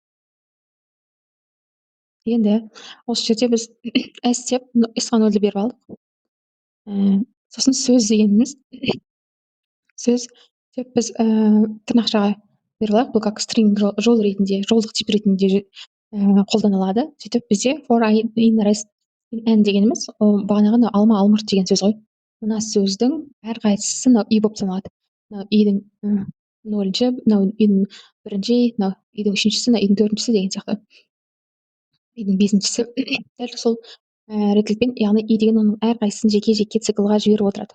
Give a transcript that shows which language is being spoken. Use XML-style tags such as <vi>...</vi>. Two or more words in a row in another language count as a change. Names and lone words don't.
<kk>Енді осы жерде біз S деп S-ға 0-ді беріп алдық. Сосын сөз дегеніміз сөз деп біз тырнақшаға беріп алдық. Бұл как string жол ретінде, жолдық тип ретінде қолданылады. Сөйтіп бізде</kk> <en>for I in rest n</en> <kk>дегеніміз ол бағанағы алма, алмұрт деген сөз ғой. Мына сөздің әрқайсысы мынау и болып саналады. Мынау идің 0-ші, мынау идің 1-ші, мынау идің 3-шісі, мынау идің 4-шісі деген сияқты. Идің 5-шісі дәл сол ретлікпен, яғни и деген оның әрқайсысын жеке-жеке циклға жіберіп отырады.</kk>